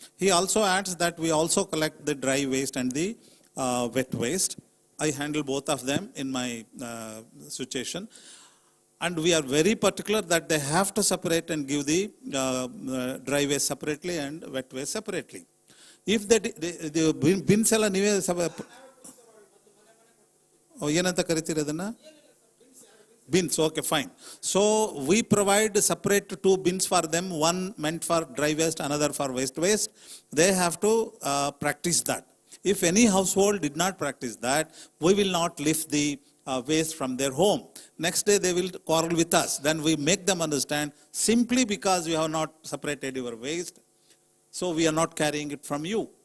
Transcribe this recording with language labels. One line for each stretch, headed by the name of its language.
English: He also adds that we also collect the dry waste and the wet waste. I handle both of them in my situation. And we are very particular that they have to separate and give the dry waste separately and wet waste separately. If the bins
Kannada: ಎಲ್ಲ ನೀವೇ ಏನಂತ ಕರಿತೀರಿ ಅದನ್ನ?
English: Bins, okay, fine. So we provide separate 2 bins for them, one meant for dry waste, another for waste. They have to practice that. If any household did not practice that, we will not lift the waste from their home. Next day they will quarrel with us. Then we make them understand, simply because you have not separated your waste, so we are not carrying it from you.